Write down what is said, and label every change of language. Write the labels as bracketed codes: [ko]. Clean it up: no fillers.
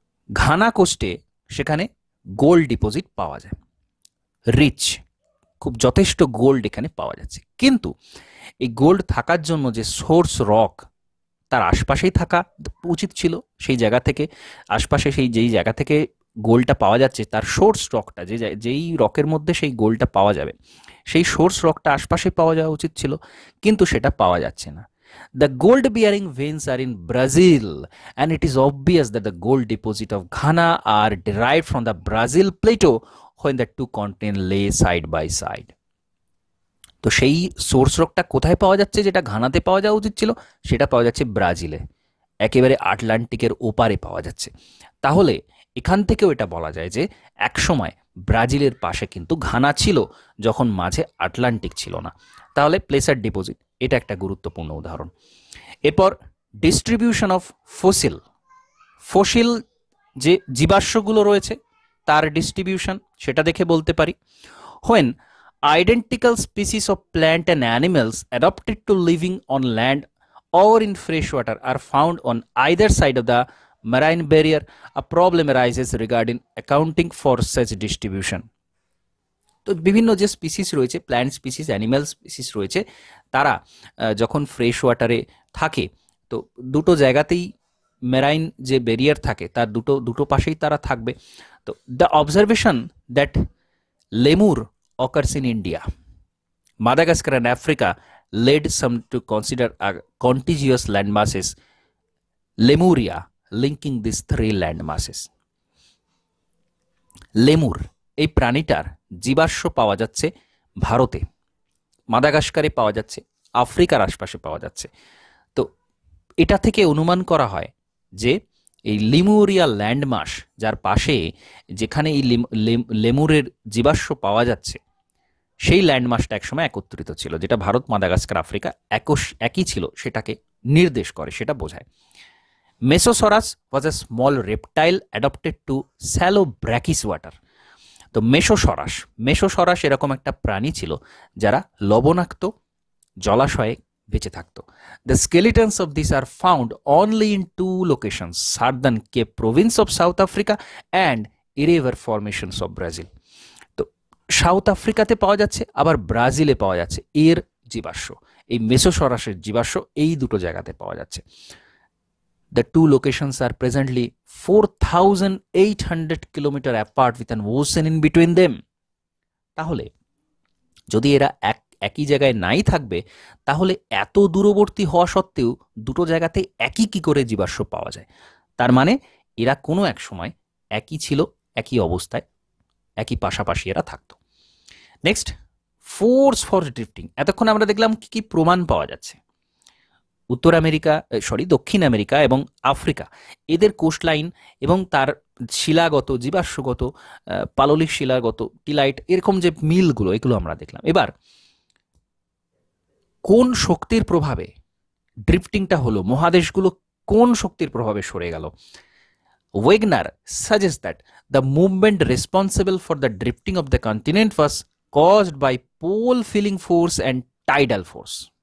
[bn] Ghana কোস্টে সেখানে gold deposit পাওয়া যায়, রিচ, খুব যথেষ্ট গোল্ড এখানে পাওয়া যাচ্ছে, কিন্তু এই গোল্ড থাকার জন্য যে সোর্স রক তার আশপাশেই থাকা উচিত ছিল, সেই জায়গা থেকে আশপাশে যেই জায়গা থেকে গোল্ডটা পাওয়া যাচ্ছে তার সোর্স রকটা, যেই রকের মধ্যে সেই গোল্ডটা পাওয়া যাবে সেই সোর্স রকটা আশপাশে পাওয়া যাওয়া উচিত ছিল, কিন্তু সেটা পাওয়া যাচ্ছে না। [en] The gold bearing veins are in Brazil and it is obvious that the gold deposit of Ghana are derived from the Brazil plateau when the two continents lay side by side. [bn] তো সেই source রকটা কোথায় পাওয়া যাচ্ছে, যেটা ঘানাতে পাওয়া যাওয়া উচিত ছিল সেটা পাওয়া যাচ্ছে ব্রাজিলে, একেবারে আটলান্টিকের ওপারে পাওয়া যাচ্ছে। তাহলে এখান থেকেও এটা বলা যায় যে একসময় ব্রাজিলের পাশে কিন্তু ঘানা ছিল যখন মাঝে আটলান্টিক ছিল না। তাহলে প্লেসার ডিপোজিট এটা একটা গুরুত্বপূর্ণ উদাহরণ। এরপর ডিস্ট্রিবিউশন অফ ফসিল যে জীবাশ্মগুলো রয়েছে তার ডিস্ট্রিবিউশন, সেটা দেখে বলতে পারি [en] when identical species of plant and animals adapted to living on land or in fresh water are found on either side of the marine barrier, a problem arises regarding accounting for such distribution. [bn] তো বিভিন্ন যে species রয়েছে, plant species, animal species রয়েছে, তারা যখন fresh ওয়াটারে থাকে তো দুটো জায়গাতেই মেরাইন যে ব্যারিয়ার থাকে তার দুটো পাশেই তারা থাকবে। [en] তো the observation that lemur occurs in India, Madagascar and Africa led some to consider a contiguous landmasses, Lemuria, linking these three landmasses. [bn] Lemur এই প্রাণীটার জীবাশ্ম পাওয়া যাচ্ছে ভারতে, মাদাগাস্কারে পাওয়া যাচ্ছে, আফ্রিকার আশপাশে পাওয়া যাচ্ছে। তো এটা থেকে অনুমান করা হয় যে এই লিমুরিয়া ল্যান্ডমাস যার পাশে যেখানে এই লেমুরের জীবাশ্ম পাওয়া যাচ্ছে সেই ল্যান্ডমাসটা একসময় একত্রিত ছিল, যেটা ভারত, মাদাগাস্কার, আফ্রিকা একই ছিল সেটাকে নির্দেশ করে, সেটা বোঝায়। [en] Mesosaurus was a small reptile adapted to shallow brackish water. [bn] তো মেসোসরাস এরকম একটা প্রাণী ছিল যারা লবণাক্ত জলাশয়ে বেঁচে থাকতো। [en] The skeletons of this are found only in two locations, southern Cape Province of South Africa and Iraver formations of Brazil. [bn] তো সাউথ আফ্রিকাতে পাওয়া যাচ্ছে, আবার ব্রাজিলে পাওয়া যাচ্ছে এর জীবাশ্ম, এই মেসোসরাসের জীবাশ্ম এই দুটো জায়গাতে পাওয়া যাচ্ছে। [en] The two locations are presently 4,800 kilometer apart with an ocean in between them. [bn] তাহলে যদি এরা একই জায়গায় নাই থাকবে, তাহলে এত দূরবর্তী হওয়া সত্ত্বেও দুটো জায়গাতে একই কি করে জীবাশ্ম পাওয়া যায়? তার মানে এরা কোনো এক সময় একই ছিল, একই অবস্থায়, একই পাশাপাশি এরা থাকতো। [en] Next, force for drifting. [bn] এতক্ষণ আমরা দেখলাম কি কি প্রমাণ পাওয়া যাচ্ছে। উত্তর আমেরিকা, দক্ষিণ আমেরিকা এবং আফ্রিকা, এদের কোস্টলাইন এবং তার শিলাগত, জীবাশ্মগত, পাললিক শিলাগত, টিলাইট, এরকম যে মিলগুলো, এগুলো আমরা দেখলাম। এবার কোন শক্তির প্রভাবে ড্রিফটিংটা হলো, মহাদেশগুলো কোন শক্তির প্রভাবে সরে গেল? [en] Wegener suggests that the movement responsible for the drifting of the continent was caused by pole filling force and tidal force.